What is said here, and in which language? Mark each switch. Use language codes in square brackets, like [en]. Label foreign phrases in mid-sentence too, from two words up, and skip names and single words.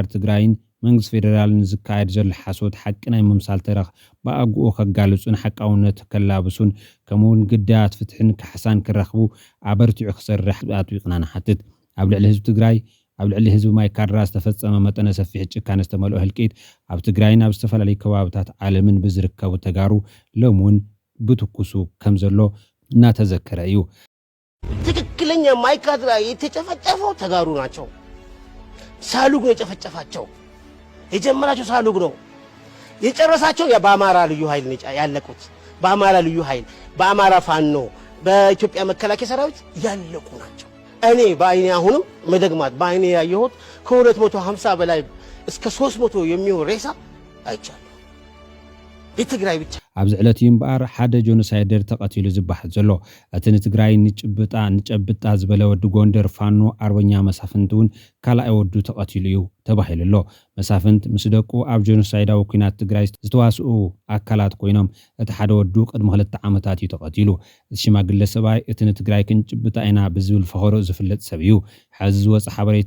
[ti] ትግራይን መንግስት ፌደራልን ዝካየድ ዘሎ ሓሶት ሓቂ ናይ ምምሳል ተረኽ ብኣግኡ ከጋልጹን ሓቃውነት ከላብሱን ከምኡውን ግዳያት ፍትሕን ካሕሳን ክረኽቡ ኣበርቲዑ ክሰርሕ ኣጥቢቕና ንሓትት ኣብ ልዕሊ ህዝቢ ትግራይ ኣብ ልዕሊ ህዝቢ ማይካድራ ዝተፈጸመ መጠነ ሰፊሕ ጭካነ ዝተመልኦ ህልቂት ኣብ ትግራይን ኣብ ዝተፈላለዩ ከባቢታት ዓለምን ብዝርከቡ ተጋሩ ሎሙን ብትኩሱ ከም ዘሎ እናተዘከረ እዩ [am] ትክክለኛ ማይካድራ የተጨፈጨፈው ተጋሩ ናቸው ሳሉግ ነው የጨፈጨፋቸው የጀመራቸው ሳሉግ ነው የጨረሳቸው በአማራ ልዩ ኃይል ያለቁት በአማራ ልዩ ኃይል በአማራ ፋኖ በኢትዮጵያ መከላከያ ሰራዊት ያለቁ ናቸው እኔ በአይኔ አሁንም መደግማት በአይኔ ያየሁት ከ250 በላይ እስከ 300 የሚሆን ሬሳ አይቻለሁ የትግራይ ብቻ [ti] ኣብዚ ዕለት ይምባር ሓደ ጆኖሳይደር ተቐቲሉ ዝባሓል ዘሎ እቲ ንትግራይ ንጨብጣ ዝበለ ወዲ ጎንደር ፋኖ ኣርበኛ መሳፍንት እውን ካልኣይ ወዱ ተቐቲሉ እዩ ተባሂሉ ኣሎ መሳፍንት ምስ ደቁ ኣብ ጆኖሳይዳዊ ኩናት ትግራይ ዝተዋስኡ ኣካላት ኮይኖም እቲ ሓደ ወዱ ቅድሚ 2 ዓመታት እዩ ተቐቲሉ እቲ ሽማግለ ሰብኣይ እቲ ንትግራይ ክንጭብጣ ኢና ብዝብል ፈኸሮ ዝፍለጥ ሰብ እዩ ሕዚ ዝወፅእ ሓበሬታ